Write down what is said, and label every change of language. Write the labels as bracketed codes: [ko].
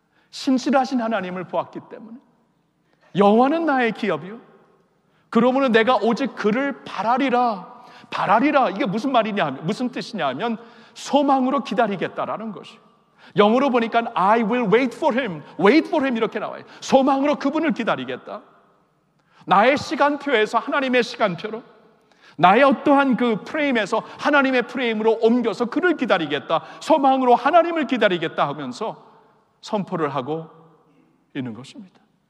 [ko] 신실하신 하나님을 보았기 때문에. 여호와는 나의 기업이요, 그러므로 내가 오직 그를 바라리라. 이게 무슨 말이냐 하면, 무슨 뜻이냐 하면 소망으로 기다리겠다라는 것이에요. 영어로 보니까 [en] I will wait for him [ko] 이렇게 나와요. 소망으로 그분을 기다리겠다. 나의 시간표에서 하나님의 시간표로, 나의 어떠한 그 프레임에서 하나님의 프레임으로 옮겨서 그를 기다리겠다, 소망으로 하나님을 기다리겠다 하면서 선포를 하고 있는 것입니다.